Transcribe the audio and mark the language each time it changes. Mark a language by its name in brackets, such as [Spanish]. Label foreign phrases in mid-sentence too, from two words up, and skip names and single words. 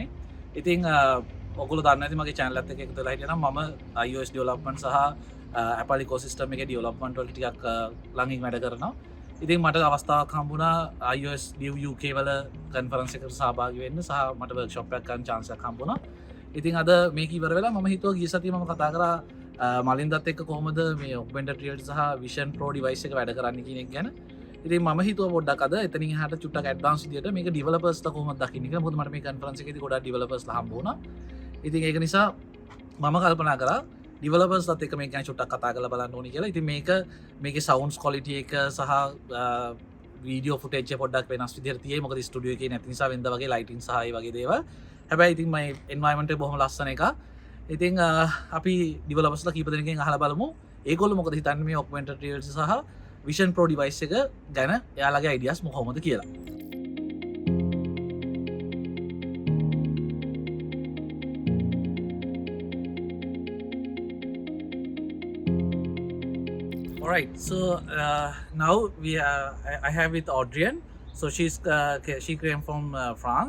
[Sinhala] ඉතින් ඔයගොල්ලෝ දන්නේ නැති මගේ channel එකත් එක්ක එකතු වෙලා හිටියනම් මම iOS development සහ Apple ecosystem එකේ development වල ටිකක් ළඟින් වැඩ කරනවා. ඉතින් මට අවස්ථාවක් හම්බුණා iOS Dev UK වල conference එකකට සහභාගී වෙන්න සහ මට workshop එකක් කරන්න chance එකක් හම්බුණා. ඉතින් අද මේක ඉවර වෙලා මම හිතුවා ගිය සතියේ මම කතා කරා මලින්දත් එක්ක කොහොමද මේ [English] augmented reality [Sinhala] සහ Vision Pro device එක වැඩ කරන්නේ කියන එක ගැන. ඉතින් මම හිතුවා පොඩ්ඩක් අද එතනින් එහාට චුට්ටක් ඇඩ්වාන්ස් විදියට මේක developersලා කොහොමද දකින්නේ කියලා. මොකද මට මේ conference එකේදී ගොඩාක් developersලා හම්බ වුණා. ඉතින් ඒක නිසා මම කල්පනා කරා developersලාත් එක්ක මේක ගැන චුට්ටක් කතා කරලා බලන්න ඕනි කියලා. ඉතින් මේකේ [English] sounds quality [Sinhala] එක සහ [English] video footage [Sinhala] එක පොඩ්ඩක් වෙනස් විදියට තියෙයි. මොකද ස්ටුඩියෝ එකේ නැති නිසා වෙනද වගේ lighting සහ ඒ වගේ දේවල්. හැබැයි ඉතින් මේ environment එක බොහොම ලස්සන එකක්. ඉතින් අපි developersලා කීප දෙනෙක්ගෙන් අහලා බලමු ඒගොල්ලෝ මොකද හිතන්නේ මේ [English] augmented reality [Sinhala] සහ Vision Pro device එක ගැන එයාලගේ ideas මොකක්ද කියලා. [English] Alright, so now I have with Audrien. So she came from France.